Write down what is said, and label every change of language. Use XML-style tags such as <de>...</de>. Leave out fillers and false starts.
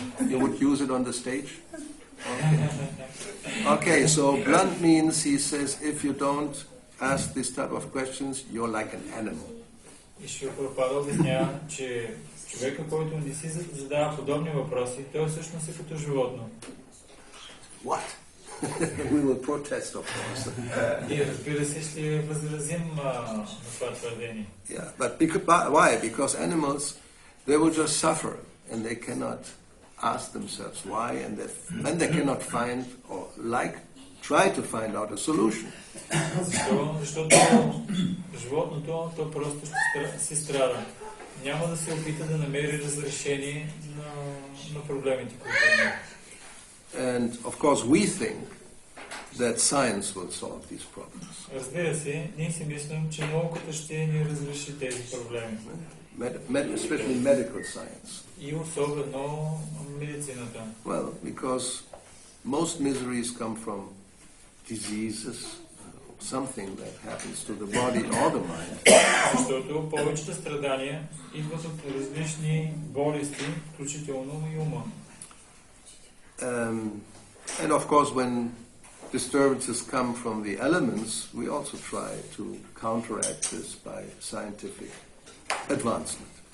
<en>You would use it on the stage. Okay, so blunt means, he says, if you don't ask this type of questions, you're like an animal.</en> <bg>И Шрила Прабхупада обяснява, че човека, който не си задава подобни въпроси, той всъщност е като животно.</bg> <en>What? We will protest, of course.</en> <bg>И разбира се, ще възразим на това твърдение.</bg> <en>Yeah, but why? Because animals, they will just suffer and they cannot ask themselves why, and they cannot find or try to find out a solution.</en> <bg>Защото животното, то просто ще се страда. Няма да се опита да намери разрешение на проблемите, които има.</bg> <en>And of course we think that science will solve these problems.</en> <bg>Разбира се, ние си мислим, че науката ще ни разреши тези проблеми.</bg> <en>Especially medical science.</en> <bg>И особено медицината.</bg> <en>Well, because most miseries come from diseases, something that happens to the body or the mind.</en> <bg>Защото повечето страдания идват от различни болести, включително и ума.</bg> <en>And of course, when disturbances come from the elements, we also try to counteract this by scientific advancement.</en>